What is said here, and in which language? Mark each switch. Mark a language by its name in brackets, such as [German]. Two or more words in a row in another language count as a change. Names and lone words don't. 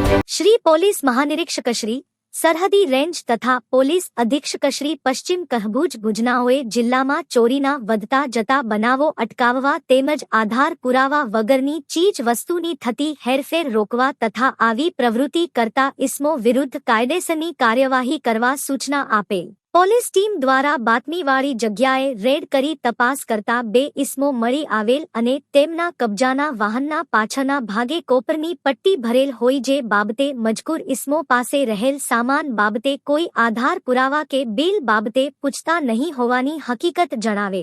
[Gujarati] શ્રી પોલીસ મહાનિરીક્ષક શ્રી સરહદી રેન્જ તથા પોલીસ અધીક્ષક શ્રી પશ્ચિમ કચ્છ ભુજનાઓએ જિલ્લામાં ચોરીના વધતા જતા બનાવો અટકાવવા તેમજ આધાર પુરાવા વગરની ચીજ વસ્તુની થતી હેરફેર રોકવા તથા આવી પ્રવૃત્તિ કરતા ઇસમો વિરુદ્ધ કાયદેસરની કાર્યવાહી કરવા સૂચના આપેલ। પોલીસ ટીમ દ્વારા બાતમીવાળી જગ્યાએ રેડ કરી તપાસ કરતા 2 ઇસમો મળી આવેલ અને તેમના કબજાના વાહનના પાછળના ભાગે કોપરની પટ્ટી ભરેલ હોય જે બાબતે મજકૂર ઇસમો પાસે રહેલ સામાન બાબતે કોઈ આધાર પુરાવા કે બિલ બાબતે પૂછતા નહીં હોવાની હકીકત જણાવેલ।